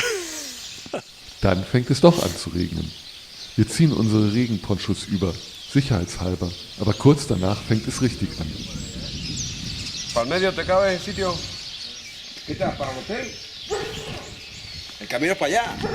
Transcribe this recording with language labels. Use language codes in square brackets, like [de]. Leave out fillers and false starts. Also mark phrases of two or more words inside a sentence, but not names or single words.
[de] Dann fängt es doch an zu regnen. Wir ziehen unsere Regenponchos über, sicherheitshalber. Aber kurz danach fängt es richtig an. [es] ¿Para el medio te cabe el sitio? ¿Qué tal? ¿Para el hotel? El camino es para allá.